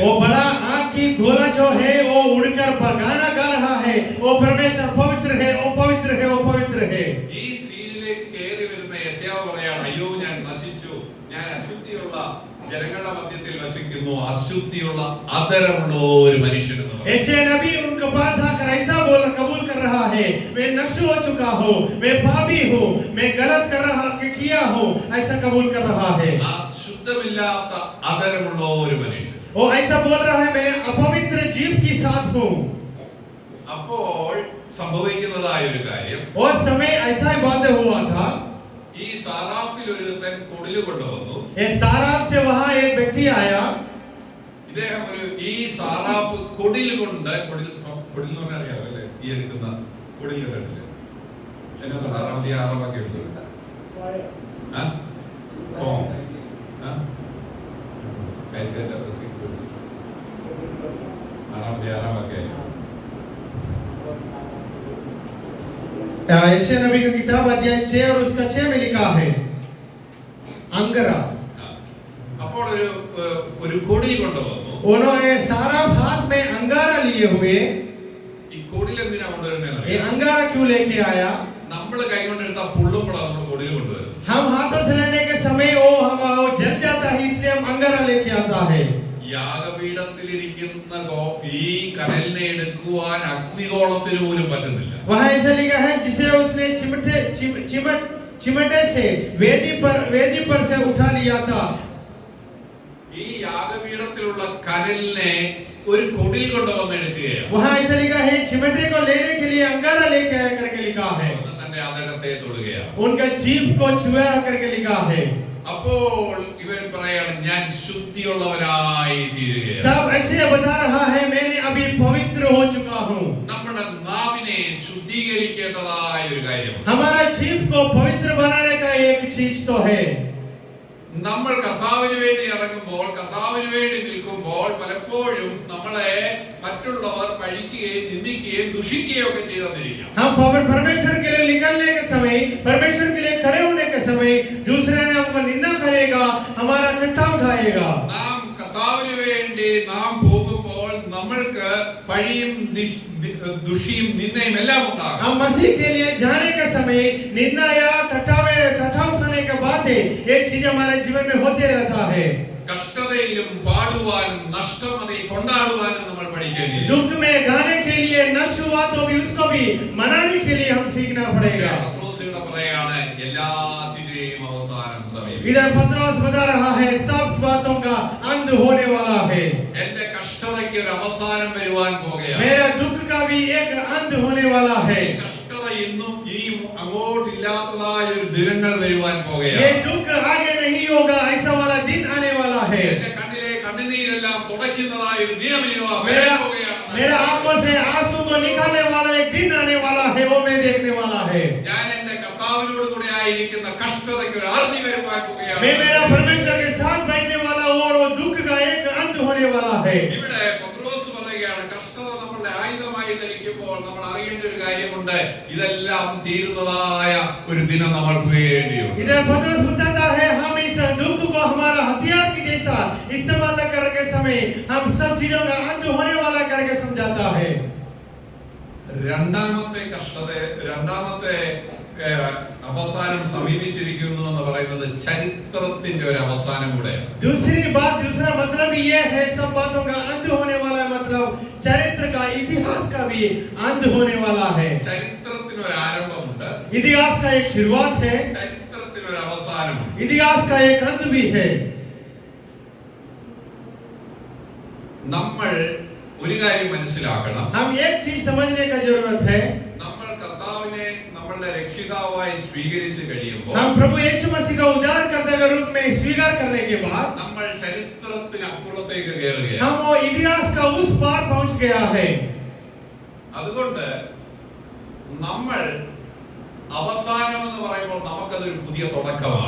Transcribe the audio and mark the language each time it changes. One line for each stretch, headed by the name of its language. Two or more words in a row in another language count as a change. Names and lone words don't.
Hindi: वो बड़ा आग की गोला जो है वो उड़कर गाना गा रहा है, वो परमेश्वर पवित्र है, वो पवित्र है, वो पवित्र है.
Malayalam: ഈ സീനിലേക്ക് കയറി വരുന്ന യെശയ്യാവ് പറയാണ്, അയ്യോ ഞാൻ നശിച്ചു, ഞാൻ അശുദ്ധിയുള്ള ജനങ്ങളുടെ മധ്യത്തിൽ വസിക്കുന്നു, അശുദ്ധിയുള്ള അധരമുള്ള ഒരു മനുഷ്യൻ എന്ന് പറയും.
Hindi: ऐसे नबी उनके पास आकर ऐसा कबूल कर रहा है, मैं नष्ट हो चुका हूँ, मैं पापी हूँ, मैं गलत किया हूँ, ऐसा कबूल कर रहा है.
Malayalam: ആ ശുദ്ധമില്ലാത്ത അധരമുള്ള ഒരു മനുഷ്യൻ.
Hindi: वो ऐसा बोल रहा है मैं अपवित्र जीव के साथ हूँ.
Malayalam: അപ്പോൾ സംഭവിക്കുന്നതായ ഒരു കാര്യം,
Hindi: उस समय ऐसा ही बात हुआ था.
Malayalam: ഈ സാറാഫിൽ ഒരുത്തൻ കൊടില് കൊണ്ടുവന്നു.
Hindi: ये साराफ से वहाँ एक व्यक्ति आया.
Malayalam: ഇദ്ദേഹം ഈ സാറാഫ് കൊടിൽ കൊണ്ട് കൊടിൽ എന്ന് പറഞ്ഞാൽ അറിയാമോ അല്ലേ, ഈ എടുക്കുന്ന കൊടിൽ കണ്ടില്ലേ, 6-ാം വാക്യം എടുത്തു.
Hindi: यशायाह नबी का किताब अध्याय 6 और उसका 6 में लिखा है अंगरा.
Malayalam: അപ്പോൾ ഒരു കൊടി കൊണ്ടുവന്നു.
Hindi: उन्होंने सारा हाथ में अंगारा लिए हुए.
Malayalam: ഈ കൊടിൽ എന്തിനാ കൊണ്ടുവരുന്നത്?
Hindi: ये अंगारा क्यों लेके आया?
Malayalam: നമ്മൾ കൈ കൊണ്ടെടുത്ത പുള്ളുമ്പോഴാണ് നമ്മൾ കൊടിൽ കൊണ്ടുവരുന്നത്.
Hindi: हम हाथों से लेने के समय वो जल जाता है, इसलिए हम अंगारा लेके आता है.
Malayalam: യാഗപീഠത്തിലിരിക്കുന്ന ഈ കനലിനെ എടുക്കുവാൻ അഗ്നിഗോളത്തിന് പോലും പറ്റുന്നില്ല.
Hindi: वहाँ ऐसा लिखा है जिसे उसने चिमटे से वेदी पर से उठा लिया था.
Malayalam: ഈ യാഗപീഠത്തിലുള്ള കനലിനെ ഒരു കൊടിൽ കൊണ്ടുവന്ന് എടുക്കുകയാണ്.
Hindi: वहाँ ऐसा लिखा है चिमटे को लेने के लिए अंगारा लेके आया करके लिखा है.
Malayalam: തന്റെ അധരത്തെ തൊടുകയാണ്.
Hindi: उनका जीभ को छुआ करके लिखा है.
Malayalam: അപ്പോൾ ഇവൻ പറയാണ്, ഞാൻ ശുദ്ധിയുള്ളവനായി തീരുകയാണ്.
Hindi: तब ऐसे बता रहा है मैंने अभी पवित्र हो चुका हूँ.
Malayalam: നമ്മുടെ നാവിനെ ശുദ്ധീകരിക്കേണ്ടതായ ഒരു കാര്യമാണ്.
Hindi: हमारा जीभ को पवित्र बनाने का एक चीज तो है.
Malayalam: നമ്മൾ കർത്താവിന് വേണ്ടി ഇറങ്ങുമ്പോൾ, കർത്താവിന് വേണ്ടി നിൽക്കുമ്പോൾ പലപ്പോഴും നമ്മളെ മറ്റുള്ളവർ പഴിക്കുകയും നിന്ദിക്കുകയും ദുഷിക്കുകയും ഒക്കെ ചെയ്തിരിക്കാം.
Hindi: हम परमेश्वर के लिए निकलने के समय, परमेश्वर के लिए खड़े होने के समय दूसरे ने हमको निंदा करेगा, हमारा टट्टा उठाएगा.
Malayalam: നാം കർത്താവിന് വേണ്ടി നാം പോകുമ്പോൾ നമ്മൾ പഴിയും ദുഷിയും നിന്ദയും എല്ലാം ഉണ്ടാകും.
Hindi: हम मसीह के लिए जाने के समय निंदा या कटा उठाने के बातें एक चीज हमारे जीवन में होते रहता है.
Malayalam: കഷ്ടതയിലും പാടുവാനും നഷ്ടം അതിൽ കൊണ്ടാടുവാനും നമ്മൾ പഠിക്കേണ്ടിയിരിക്കുന്നു.
Hindi: दुख में गाने के लिए नष्ट हुआ तो भी उसको भी मनाने के लिए हम सीखना पड़ेगा.
Malayalam: പത്രോസ് ഇവിടെ പറയാണ് എല്ലാറ്റിന്റെയും അവസാനം സമീപിക്കുന്നു.
Hindi: इधर पतरस बता रहा है सब बातों का अंत होने वाला है.
Malayalam: എന്റെ കഷ്ടതയ്ക്ക് ഒരു അവസാനം വരുവാൻ പോകുകയാണ്.
Hindi: मेरा दुख का भी एक अंत होने वाला है.
Malayalam: കഷ്ടത ഇന്നും ഇനിയും അങ്ങോട്ടില്ലാത്തതായ ഒരു ദിനങ്ങൾ വരുവാൻ പോകുകയാണ്.
Hindi: ये दुख आगे नहीं होगा, ऐसा वाला दिन आने वाला है.
Malayalam: എന്റെ കണ്ണിലെ കണ്ണുനീരെല്ലാം തുടയ്ക്കുന്നതായ ഒരു ദിനം
Hindi: मेरा आंखों से आंसू को निकालने वाला एक दिन आने वाला है, वो मैं देखने वाला है.
Malayalam: ഞാൻ എന്റെ കർത്താവിനോട് കൂടെ ആയിരിക്കുന്ന കഷ്ടതയ്ക്ക് ഒരു അറുതി വരുവാൻ പോകുകയാണ്.
Hindi: मैं मेरा परमेश्वर के साथ बैठने वाला और वो दुख का एक अंत होने वाला है.
Malayalam: ഇവിടെ പത്രോസ് പറയുകയാണ് കഷ്ടത നമ്മളുടെ ആയുധമായി ധരിക്കുമ്പോൾ നമ്മൾ അറിയേണ്ട ഒരു കാര്യമുണ്ട്, ഇതെല്ലാം തീരുന്നതായ ഒരു ദിനം നമ്മൾ പോകേണ്ടിയുണ്ട്.
Hindi: इधर पतरस बताता है हम इस दुख को हमारा हथियार के जैसा इस्तेमाल करने के समय हम सब चीजों का अंत होने वाला करके समझाता है.
Malayalam: രണ്ടാമത്തെ അവസാനം സമീപിച്ചിരിക്കുന്നു എന്ന് പറയുന്നത് ചരിത്രത്തിന്റെ ഒരു അവസാനം കൂടെയാണ്.
Hindi: दूसरा मतलब ये है सब बातों का अंत होने वाला है, मतलब चरित्र का इतिहास का भी अंत होने वाला है.
Malayalam: ചരിത്രത്തിന് ഒരു ആരംഭമുണ്ട്,
Hindi: इतिहास का एक शुरुआत है,
Malayalam: ചരിത്രത്തിന് ഒരു അവസാനമുണ്ട്.
Hindi: इतिहास का एक अंत भी है.
Malayalam: നമ്മൾ ഒരു കാര്യം മനസ്സിലാക്കണം,
Hindi: हम एक चीज समझने का जरूरत है.
Malayalam: നമ്മൾ കർത്താവിനെ നമ്മളുടെ രക്ഷിതാവായി സ്വീകരിച്ചു കഴിയുമ്പോൾ
Hindi: हम प्रभु यीशु मसीह का उद्धारकर्ता के रूप में स्वीकार करने के बाद
Malayalam: നമ്മൾ ചരിത്രത്തിനപ്പുറത്തേക്ക് കയറുകയാണ്.
Hindi: हम वो इतिहास का उस पार पहुंच गया है.
Malayalam: അതുകൊണ്ട് നമ്മൾ അവസാനം എന്ന് പറയുമ്പോൾ നമുക്കതൊരു പുതിയ തുടക്കമാണ്.